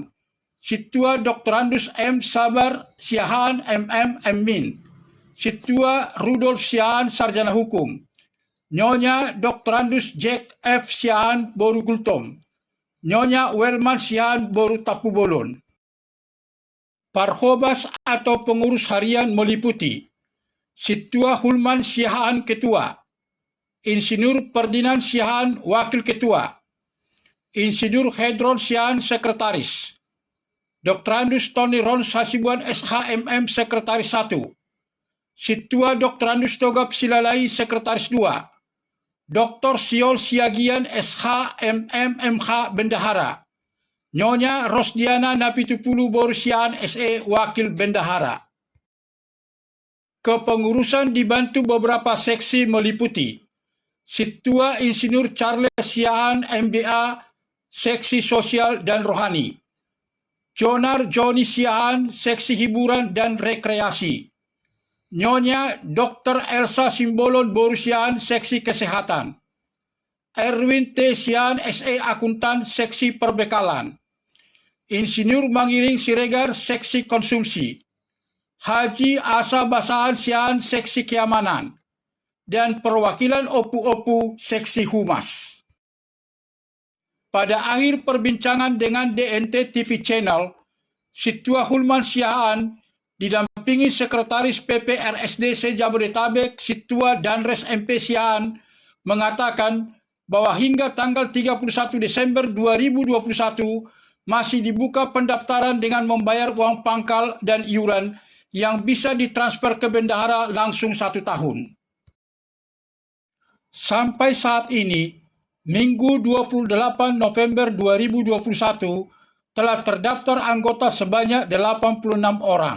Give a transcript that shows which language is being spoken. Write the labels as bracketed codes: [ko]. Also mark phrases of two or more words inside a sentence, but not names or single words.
[id] Situa Dr. Andus M. Sabar Sihaan, MM, Min. Situa Rudolf Sihaan, Sarjana Hukum. Nyonya Dr. Andus Jack F. Sihaan, Boru Gultom. Nyonya Welman Sihaan, Boru Tapubolon. Parhobas atau pengurus harian meliputi Situa Hulman Sihaan, Ketua. Insinyur Ferdinand Sihaan, Wakil Ketua. Insinyur Hedron Sihaan, Sekretaris. Dr. Andus Tony Ron Sasibuan SHMM, Sekretaris 1. Situa Dr. Andus Togap Silalai, Sekretaris 2. Dr. Siol Siagian SHMM MH, Bendahara. Nyonya Rosdiana Napitupulu Borusian SE, Wakil Bendahara. Kepengurusan dibantu beberapa seksi meliputi Situa Insinyur Charles Sihaan, MBA, Seksi Sosial dan Rohani. Jonar Joni Sihaan, Seksi Hiburan dan Rekreasi. Nyonya Dr. Elsa Simbolon Borusian, Seksi Kesehatan. Erwin T. Sihaan, SE Akuntan, Seksi Perbekalan. Insinyur Mangiring Siregar, Seksi Konsumsi. Haji Asa Basahan Sihaan, Seksi Keamanan. Dan perwakilan Opu-Opu, Seksi Humas. Pada akhir perbincangan dengan DNT TV Channel, Situa Hulman Sihaan didampingi Sekretaris PPRSD se-Jabodetabek, Situa Danres MP Sihaan, mengatakan bahwa hingga tanggal 31 Desember 2021 masih dibuka pendaftaran dengan membayar uang pangkal dan iuran yang bisa ditransfer ke bendahara langsung 1 tahun. Sampai saat ini, Minggu 28 November 2021, telah terdaftar anggota sebanyak 86 orang.